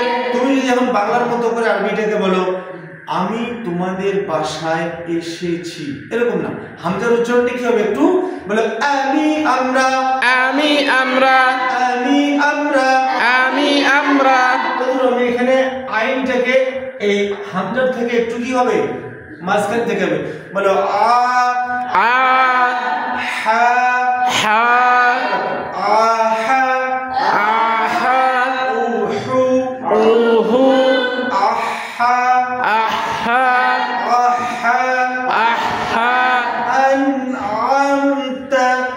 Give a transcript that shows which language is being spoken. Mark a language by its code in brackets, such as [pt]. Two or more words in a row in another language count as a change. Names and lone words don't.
[bn] তুমি যদি এখন বাংলার মতো করে আরবিটাকে বলো আমি তোমাদের বাসায় এসেছি, এরকম না, হামজার উচ্চারণটা কি হবে? একটু বলো আমি আমরা, আমি আমরা, আমি আমরা, আমি আমরা। আমি এখানে আইনটাকে এই হামজার থেকে একটু কি হবে? মাঝখান থেকে হবে, বলো আ, আ, হা, হা, আহা, আহা, উহু, উহু, আহা, আহা, আহা, আহা, [ar] আনআমতা,